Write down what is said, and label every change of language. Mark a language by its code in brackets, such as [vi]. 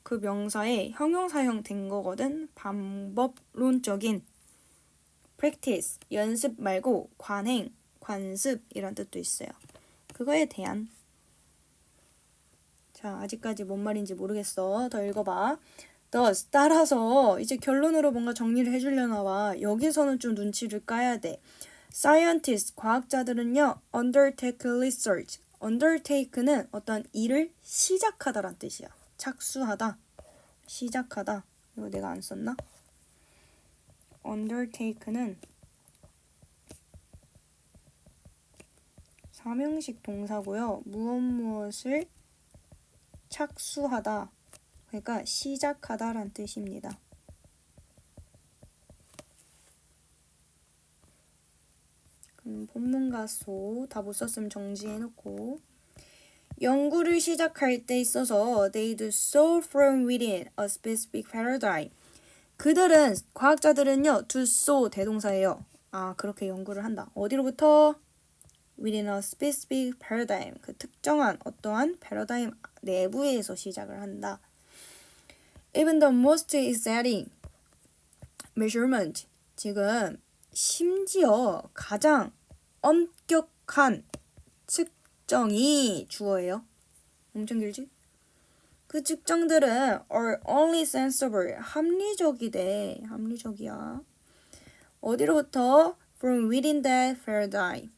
[ko] 그 명사의 형용사형 된 거거든. 방법론적인 practice 연습 말고 관행 관습이란 뜻도 있어요. 그거에 대한. 자, 아직까지 뭔 말인지 모르겠어. 더 읽어봐. thus, 따라서 이제 결론으로 뭔가 정리를 해주려나 봐. 여기서는 좀 눈치를 까야 돼. [en] scientists, [ko] 과학자들은요, [en] undertake research. [ko] undertake는 어떤 일을 시작하다란 뜻이야. 착수하다, 시작하다. 이거 내가 안 썼나? undertake는 삼형식 동사고요. 무엇을 착수하다. 그러니까 시작하다란 뜻입니다. 그럼 본문 가소 다 못 썼으면 정지해놓고 연구를 시작할 때 있어서 [en] they do so from within a specific paradigm. [ko] 그들은 과학자들은요 do so 대동사예요. 아 그렇게 연구를 한다. 어디로부터? [en] within a specific paradigm. [ko] 그 특정한 어떠한 패러다임 내부에서 시작을 한다. [en] Even the most exciting measurement. [ko] 지금 심지어 가장 엄격한 측정이 주어예요. 엄청 길지? 그 측정들은 [en] are only sensible. [ko] 합리적이대. 합리적이야. 어디로부터? [en] From within that paradigm.